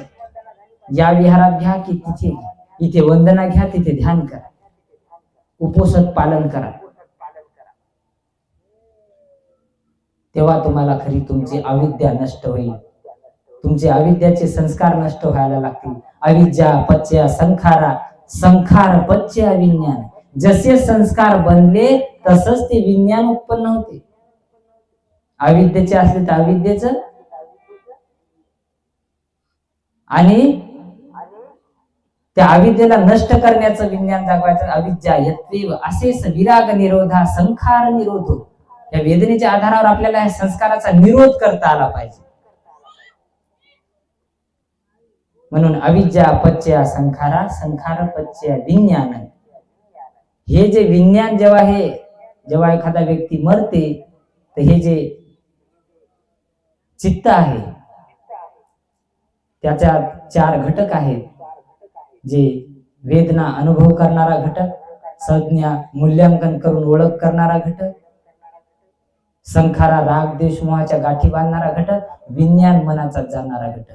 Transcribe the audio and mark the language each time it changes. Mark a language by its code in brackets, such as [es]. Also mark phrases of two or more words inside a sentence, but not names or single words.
[mr] या विहारात घ्या की तिथे, इथे वंदना घ्या, तिथे ध्यान करा, उपवास पालन करा. तेव्हा तुम्हाला खरी तुमची अविद्या नष्ट होईल. तुमचे अविद्याचे संस्कार नष्ट व्हायला लागतील. [pi] अविद्या पच्य संखारा, संखार पच्य विज्ञान. [mr] जसे संस्कार बनले तसंच ते विज्ञान उत्पन्न होते. अविद्येचे असले तर अविद्येचं, आणि त्या अविद्येला नष्ट करण्याचं विज्ञान दाखवायचं. [pi] अविद्या यत्वेव असेस विराग निरोधा संखार निरोधो. [mr] या वेदनेच्या आधारावर आपल्याला या संस्काराचा निरोध करता आला पाहिजे. [pi] म्हणून अविद्या पच्य संखारा, संखार पच्य विज्ञान. [mr] हे जे विज्ञान जेव्हा एखादा व्यक्ती मरते, तर हे जे चित्त आहे त्याच्यात 4 घटक आहेत. जे वेदना अनुभव करणारा घटक, संज्ञा मूल्यांकन करून ओळख करणारा घटक, संखारा राग द्वेष मोहाच्या गाठी बांधणारा घटक, विज्ञान मनाचा जाणणारा घटक.